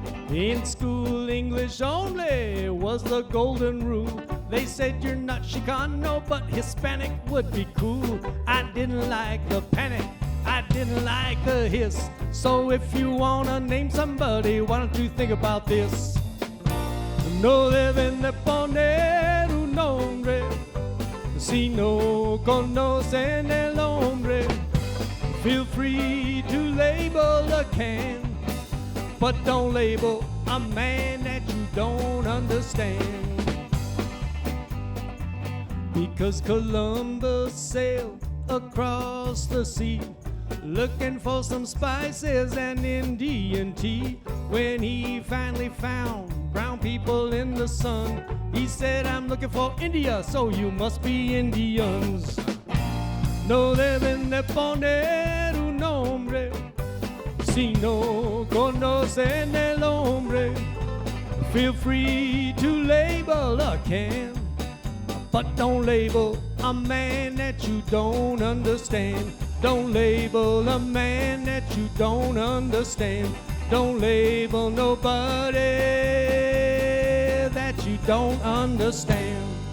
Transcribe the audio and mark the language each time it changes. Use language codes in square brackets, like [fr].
[en] In school, English only was the golden rule. They said you're not Chicano, but Hispanic would be cool. I didn't like the panic, I didn't like the hiss. So if you wanna name somebody, why don't you think about this? [es] No deben de poner un nombre si no conocen el hombre. [en] Feel free to label a can, but don't label a man that you don't understand. Because Columbus sailed across the sea, looking for some spices and Indian tea. When he finally found brown people in the sun, he said, I'm looking for India, so you must be Indians. [es] No deben de poner un nombre si no conocen el hombre. [en] Feel free to label a can, but don't label a man that you don't understand. Don't label a man that you don't understand. Don't label nobody that you don't understand.